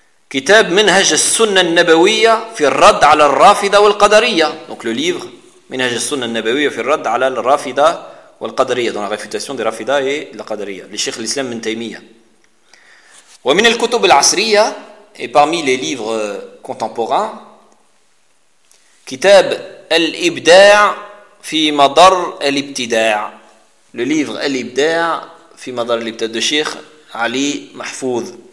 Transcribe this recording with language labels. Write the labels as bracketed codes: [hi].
[ar] كتاب منهج السنة النبوية في الرد على الرافضة والقدرية. [fr] Donc le livre منهج السنة النبوية في الرد على الرافضة والقدرية. Dans la réfutation des رافضة et la قدرية. [ar] لشيخ الإسلام بن تيمية. [fr] ومن الكتب العصرية et parmi les livres contemporains. [ar] كتاب الإبداع في مدار الابتداع. [fr] Le livre الإبداع في مدار الابتداع de Cheikh Ali Mahfouz.